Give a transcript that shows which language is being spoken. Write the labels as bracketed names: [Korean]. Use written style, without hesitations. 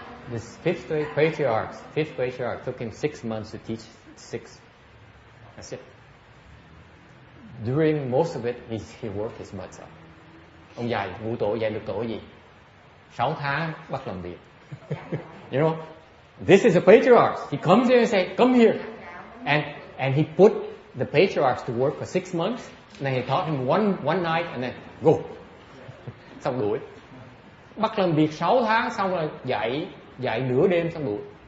[English] The fifth patriarch took him 6 months to teach 6. That's it. During most of it, he worked his butts off. [Vietnamese] Ông dạy ngũ tổ dạy lục tổ gì? 6 tháng bắt làm việc. [English] You know, this is a patriarch. He comes here and say, "Come here," and he put the patriarchs to work for 6 months. And then he taught him one night, and then go. [Vietnamese] Xong đuổi. Bắt làm việc 6 tháng xong rồi dạy nửa đêm xong đuổi.